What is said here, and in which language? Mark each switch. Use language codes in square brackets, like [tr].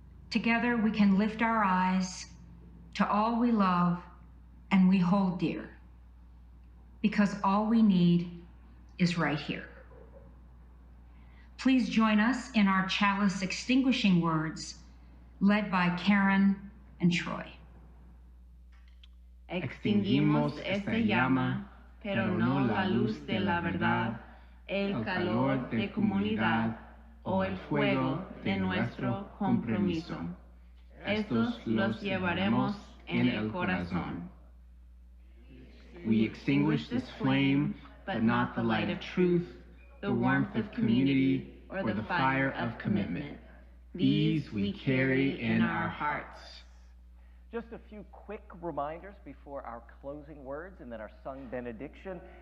[en] Together we can lift our eyes to all we love and we hold dear, because all we need is right here. Please join us in our chalice extinguishing words, led by Karen and Troy. [es] Extinguimos esta llama, pero no la luz de la verdad, el calor de comunidad o el fuego de nuestro compromiso. Estos los llevaremos en el corazón. [en] We extinguish this flame, but not the light of truth, the warmth of community, or the fire of commitment. These we carry in our hearts. Just a few quick reminders before our closing words and then our sung benediction.